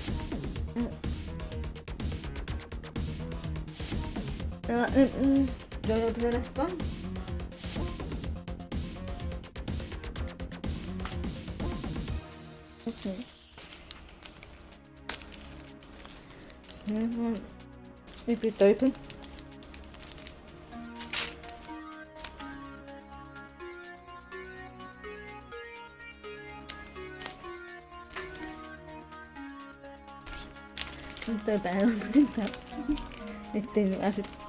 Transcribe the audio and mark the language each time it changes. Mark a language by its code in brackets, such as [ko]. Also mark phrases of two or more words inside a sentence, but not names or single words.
[en] Do you want to put this one? Okay. If it's open. [vi] Tôi bảo để tìm được acid